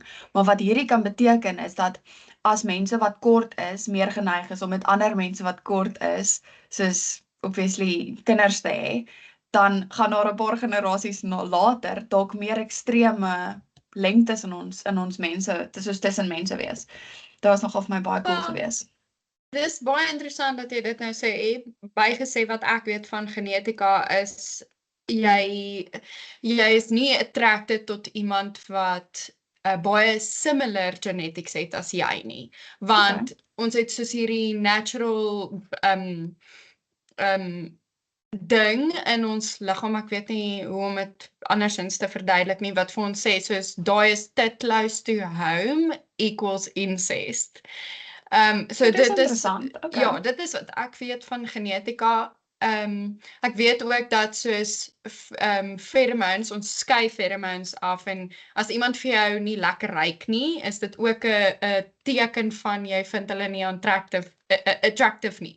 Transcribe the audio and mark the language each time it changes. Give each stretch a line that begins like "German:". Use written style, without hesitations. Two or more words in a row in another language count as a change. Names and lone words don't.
Afrikaans: Maar wat hierdie kan beteken is dat as mense wat kort is, meer geneig is om met ander mense wat kort is, soos obviously kinders te hê, dan gaan daar 'n paar generasies later dalk meer ekstreme lengtes in ons mense, soos tussen mense wees. Dit was nogal vir my baie cool geweest. Dis baie interessant dat jy dit nou sê. Bygesê wat ek weet van genetika is jy is nie attracted tot iemand wat baie
English: similar genetics
Afrikaans: het as jy nie. Want ons het soos hierdie natural ding in ons liggaam, ek weet nie hoe om dit andersins te verduidelik nie, wat vir ons sê, soos daai is te
English: close to home equals incest.
Afrikaans: So Dit is dit is, interessant, okay. ja, dit is wat ek weet van genetika. Ek weet ook dat soos pheromones, ons skei pheromones af en as iemand vir jou nie lekker ruik nie, is dit ook 'n teken van jy vind hulle nie attractive nie.